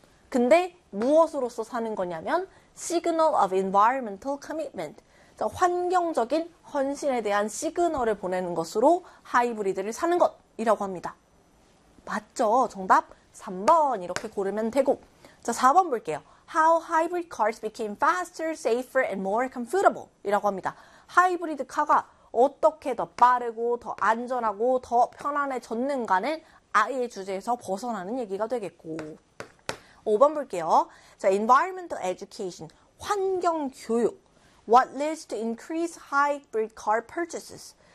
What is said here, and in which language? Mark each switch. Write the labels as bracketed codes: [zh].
[ko] 근데 무엇으로서 사는 거냐면 [en] signal of environmental commitment. [ko] 자, 환경적인 헌신에 대한 시그널을 보내는 것으로 하이브리드를 사는 것이라고 합니다. 맞죠? 정답 3번 이렇게 고르면 되고. 자, 4번 볼게요. [en] How hybrid cars became faster, safer, and more comfortable [ko] 이라고 합니다. 하이브리드 카가 어떻게 더 빠르고 더 안전하고 더 편안해졌는가는 아예 주제에서 벗어나는 얘기가 되겠고. 5번 볼게요. 자, [en] environmental education, [ko] 환경 교육. [en] What leads to increased hybrid car purchases?